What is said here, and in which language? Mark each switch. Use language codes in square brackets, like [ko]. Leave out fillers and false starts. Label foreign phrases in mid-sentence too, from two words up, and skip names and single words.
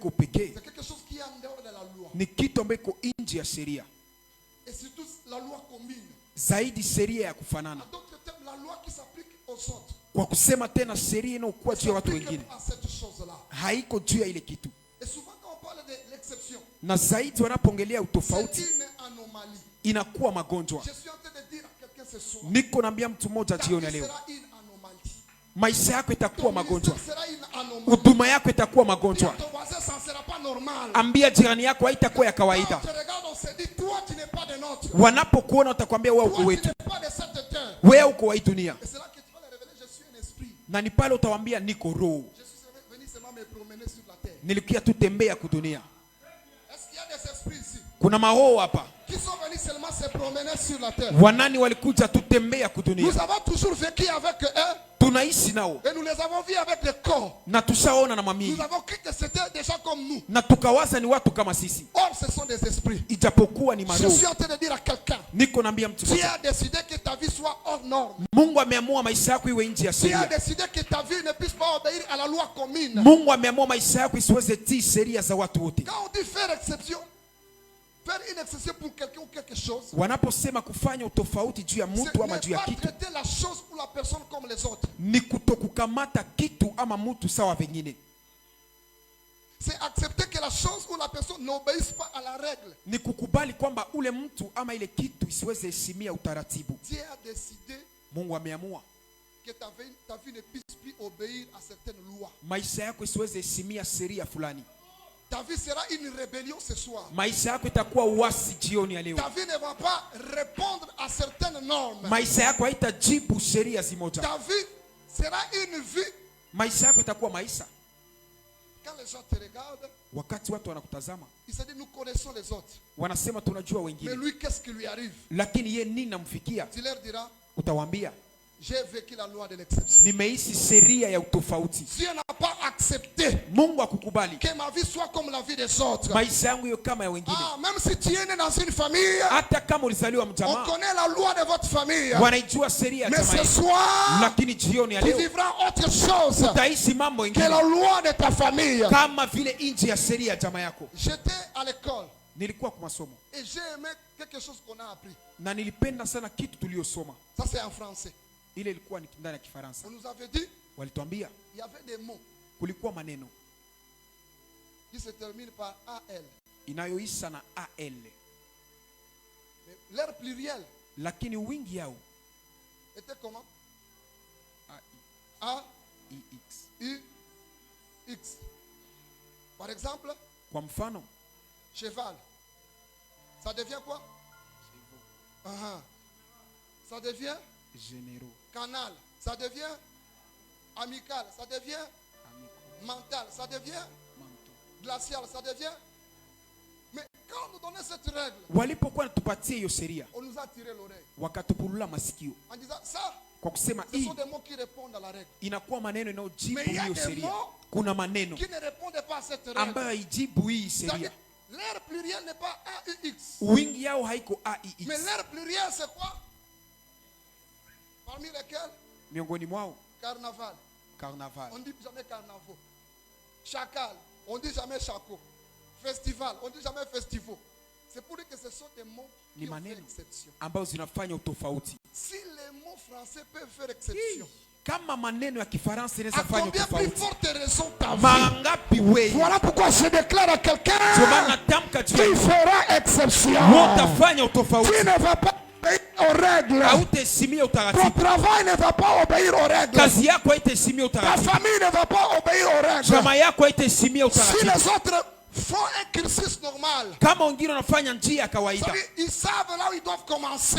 [sw] iko pekee. [fr] C'est quelque chose qui est en dehors de la loi. [sw] Ni kitu ambacho iko nje ya sheria. [fr] Et surtout la loi commune. [sw] Zaidi sheria ya kufanana. [fr] En d'autres termes, la loi qui s'applique aux autres. [sw] Kwa kusema tena sheria inayokuwa juu ya watu wengine. [fr] À cette chose-là. [sw] Haiko juu ya ile kitu. [fr] Et souvent quand on parle de l'exception. [sw] Na zaidi wanapoongelea utofauti. [fr] C'est une anomalie. [sw] Inakuwa magonjwa. [fr] Je suis en train de dire à quelqu'un ce soir. [sw] Niko naambia mtu mmoja jioni leo. Maisha yako itakuwa magonjwa. Huduma yako itakuwa magonjwa. Ambia jirani yako haitakuwa ya kawaida. Wanapokuona utakwambia wewe uko wetu. Wewe uko wa hii dunia. Na ni pale utawaambia niko roho. Nilikuja tu tembea ku dunia. Kuna maroho hapa. Wanani walikuja tu tembea ku dunia. [fr] Nous avons toujours vécu avec eux. [sw] Tunaishi nao. [fr] Et nous les avons vus avec le corps. [sw] Na tushaona na mamii. [fr] Nous avons cru que c'était des gens comme nous. [sw] Na tukawaza ni watu kama sisi. [fr] Or ce sont des esprits. [sw] Ijapokuwa ni maroho. [fr] Je suis en train de dire à quelqu'un. [sw] Niko naambia mtu mmoja. [fr] Tu as décidé que ta vie soit hors norme. [sw] Mungu ameamua maisha yako iwe nje ya sheria. [fr] Tu as décidé que ta vie ne puisse pas obéir à la loi commune. [sw] Mungu ameamua maisha yako isiweze tii sheria za watu wote. [fr] Quand on dit faire exception, faire une exception pour quelqu'un ou quelque chose. [sw] Wanaposema kufanya utofauti juu ya mtu ama juu ya kitu. [fr] Traiter la chose ou la personne comme les autres. [sw] Ni kutokukamata kitu ama mtu sawa vingine. [fr] C'est accepter que la chose ou la personne n'obéisse pas à la règle. [sw] Ni kukubali kwamba ule mtu ama ile kitu isiweze heshimia utaratibu. [fr] Dieu a décidé. [sw] Mungu ameamua [fr] que ta vie ne puisse plus obéir à certaines lois. [sw] Maisha yako isiweze heshimia sheria fulani. [fr] Ta vie sera une rébellion ce soir. [sw] Maisha yako itakuwa uasi jioni ya leo. [fr] Ta vie ne va pas répondre à certaines normes. [sw] Maisha yako haitajibu sheria zimoja. [fr] Ta vie sera une vie. [sw] Maisha yako itakuwa maisha. [fr] Quand les gens te regardent, [sw] wakati watu wanakutazama, [fr] ils se disent nous connaissons les autres. [sw] Wanasema tunajua wengine. [fr] Mais lui qu'est-ce qui lui arrive? [sw] Lakini yeye nini namfikia? [fr] Tu leur diras, [sw] utawaambia, [fr] j'ai vécu la loi de l'exception. [sw] Nimeishi sheria ya utofauti. [fr] Dieu n'a pas accepté. [sw] Mungu akukubali [fr] que ma vie soit comme la vie des autres. [sw] Maisha yangu hiyo kama ya wengine. [fr] Même si tu es né dans une famille, [sw] hata kama ulizaliwa mjamaa, [fr] on connaît la loi de votre famille. [sw] Wanaijua sheria ya jamaa. [fr] Mais ce soir, [sw] lakini jioni ya [fr] tu [sw] leo [fr] vivras autre chose. [sw] Utaishi mambo mengine. [fr] Que la loi de ta famille. [sw] Kama vile nje ya sheria ya jamaa yako. [fr] J'étais à l'école. [sw] Nilikuwa kwa masomo. [fr] Et j'ai aimé quelque chose qu'on a appris. [sw] Na nilipenda sana kitu tuliosoma. [fr] Ça c'est en français. [sw] Ile ilikuwa ni ndani ya Kifaransa. [fr] On nous avait dit, [sw] walituambia, [fr] il y avait des mots. [sw] Kulikuwa maneno [fr] qui se terminent par AL. [sw] Inayoisha na AL. [fr] Leur pluriel. [sw] Lakini wingi yao [fr] était comment? A I X. Par exemple, [sw] kwa mfano, [fr] cheval. Ça devient quoi? Ça devient généraux. Canal, ça devient amical, ça devient mental, ça devient glacial, ça devient. Mais quand on nous donnait cette règle, [sw] walipokuwa tupatie hiyo sheria, [fr] on nous a tiré l'oreille. [sw] Wakatupulula masikio. [fr] En disant ça, [sw] kwa kusema [fr] ce sont des mots qui répondent à la règle. [sw] Inakuwa maneno inayojibu hiyo sheria. Kuna maneno [fr] qui ne répondent pas à cette règle. [sw] ambayo haijibu hii sheria. [fr] Leur pluriel n'est pas AUX. [sw] Wingi yao haiko AIX. [fr] Mais leur pluriel c'est quoi? Parmi lesquels? [sw] Miongoni mwao [fr] Carnaval. Carnaval. On dit jamais carnaval. Chacal. On dit jamais chaco. Festival. On dit jamais festival. C'est pour dire que ce sont des mots qui font exception. [sw] Ambazo zinafanya utofauti. [fr] Si les mots français peuvent faire exception, [sw] kama maneno ya Kifaransa inaweza fanya utofauti, [fr] à combien plus forte raison ta vie? [sw] Mangapi wewe? [fr] Voilà pourquoi je déclare à quelqu'un, tu feras exception. [sw] Utafanya utofauti. [fr] Tu ne vas pas obéir aux règles. Ton travail ne va pas obéir aux règles. Ta famille ne va pas obéir aux règles. Si les autres font un cursus normal, ils savent là où ils doivent commencer.